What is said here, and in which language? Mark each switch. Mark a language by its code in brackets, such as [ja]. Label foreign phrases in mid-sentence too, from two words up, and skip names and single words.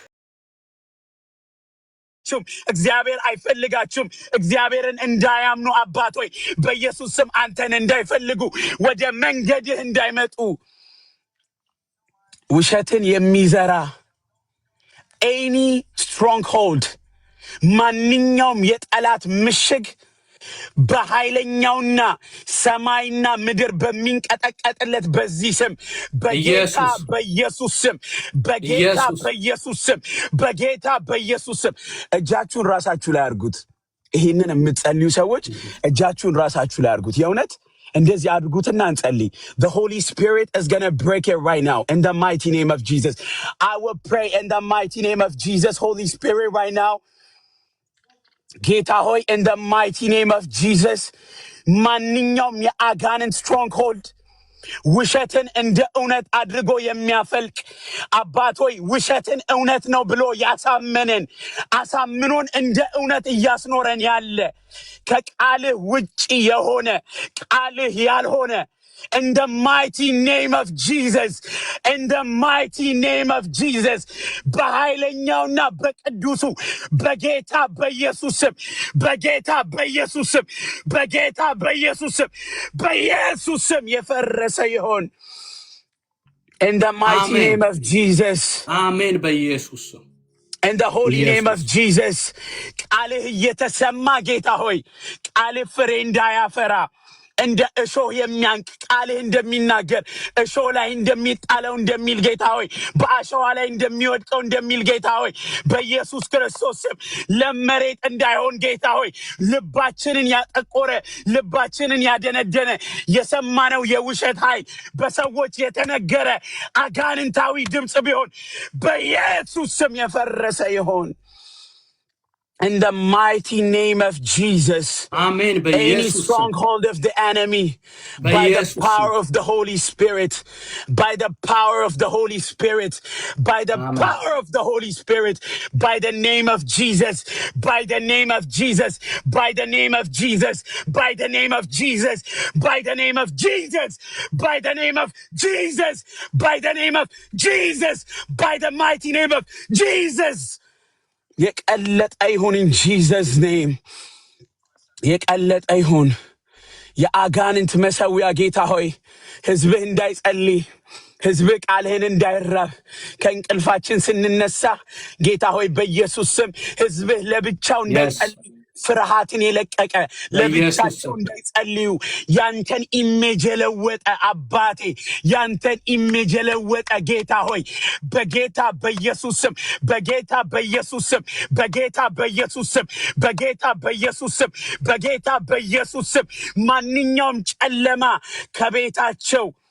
[am] እግዚአብሔር አይፈልጋችሁም። እግዚአብሔርን እንዳያምኑ አባት ሆይ በኢየሱስ ስም አንተን እንዳይፈልጉ ወደ መንገድህ እንዳይመጡ ውሸትን የሚዘራ [en] any stronghold [am] ማንኛውም የጠላት ምሽግ በኃይለኛውና ሰማይና ምድር በሚንቀጠቀጥለት በዚህ ስም በጌታ በኢየሱስ ስም በጌታ በኢየሱስ ስም እጃችሁን ራሳችሁ ላይ አድርጉት። ይህንን የምትጸልዩ ሰዎች እጃችሁን ራሳችሁ ላይ አድርጉት። የእውነት እንደዚህ አድርጉትና እንጸልይ። [en] The Holy Spirit is going to break it right now in the mighty name of Jesus. I will pray in the mighty name of Jesus. Holy Spirit right now, [am] ጌታ ሆይ [en] in the mighty name of Jesus [am] ማንኛውም የአጋንንት ስትሮንግሆልድ ውሸትን እንደ እውነት አድርጎ የሚያፈልቅ አባት ሆይ ውሸትን እውነት ነው ብሎ ያሳመነን አሳምኖን እንደ እውነት እያስኖረን ያለ ከቃልህ ውጪ የሆነ ቃልህ ያልሆነ [en] In the mighty name of Jesus. In the mighty name of Jesus. [am] በኃይለኛውና በቅዱሱ በጌታ በኢየሱስ ስም በጌታ በኢየሱስ ስም በጌታ በኢየሱስ ስም በኢየሱስ ስም የፈረሰ ይሆን። [en] In the mighty name of Jesus. [am] አሜን በኢየሱስ ስም [en] In the holy name of Jesus. [am] ቃልህ እየተሰማ ጌታ ሆይ ቃልህ ፍሬ እንዳያፈራ እንደ እሾህ የሚያንቅ ቃልህ እንደሚናገር እሾህ ላይ እንደሚጣለው እንደሚል ጌታ ሆይ በአሸዋ ላይ እንደሚወድቀው እንደሚል ጌታ ሆይ በኢየሱስ ክርስቶስ ስም ለመሬት እንዳይሆን ጌታ ሆይ ልባችንን ያጠቆረ ልባችንን ያደነደነ የሰማነው የውሸት ኃይል በሰዎች የተነገረ አጋንንታዊ ድምፅ ቢሆን በኢየሱስ ስም የፈረሰ ይሆን። [en] In the mighty name of Jesus. Amen. Any stronghold of the enemy, by the power of the Holy Spirit, by the power of the Holy Spirit, by the power of the Holy Spirit, by the name of Jesus, by the name of Jesus, by the name of Jesus, by the name of Jesus, by the name of Jesus, by the name of Jesus, by the name of Jesus, by the mighty name of Jesus. [am] የቀለጠ ይሁን [en] in Jesus name [am] የቀለጠ ይሁን የአጋንንት መሰዊያ ጌታ ሆይ ሕዝብህ እንዳይጸልይ ሕዝብህ ቃልህን እንዳይራብ ከእንቅልፋችን ስንነሳ ጌታ ሆይ በኢየሱስ ስም ሕዝብህ ለብቻው እንዳይጸልይ ፍርሃትን የለቀቀ ለብቻቸው እንዳይጸልዩ ያንተን ኢሜጅ የለወጠ አባቴ ያንተን ኢሜጅ የለወጠ ጌታ ሆይ በጌታ በኢየሱስ ስም በጌታ በኢየሱስ ስም በጌታ በኢየሱስ ስም በጌታ በኢየሱስ ስም በጌታ በኢየሱስ ስም ማንኛውም ጨለማ ከቤታቸው